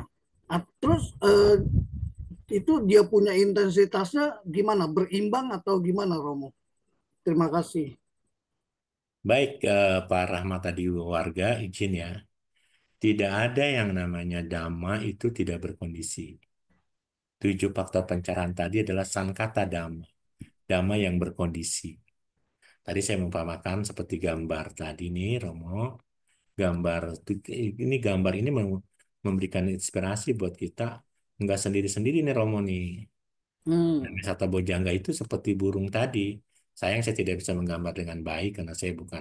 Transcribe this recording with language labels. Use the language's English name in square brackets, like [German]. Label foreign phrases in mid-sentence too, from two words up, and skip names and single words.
[Indonesian] Terus itu dia punya intensitasnya gimana? Berimbang atau gimana Romo? Terima kasih. Baik, Pak Rahmat tadi warga izin ya. Tidak ada yang namanya dhamma itu tidak berkondisi. 7 faktor pencerahan tadi adalah [Pali] sankata dhamma, [Indonesian] dhamma yang berkondisi. Tadi saya mengumpamakan seperti gambar tadi nih, Romo. Gambar ini gambar ini memberikan inspirasi buat kita nggak sendiri-sendiri nih Romo nih. Dan Hmm, wisata Bojangga itu seperti burung tadi. Sayang saya tidak bisa menggambar dengan baik karena saya bukan.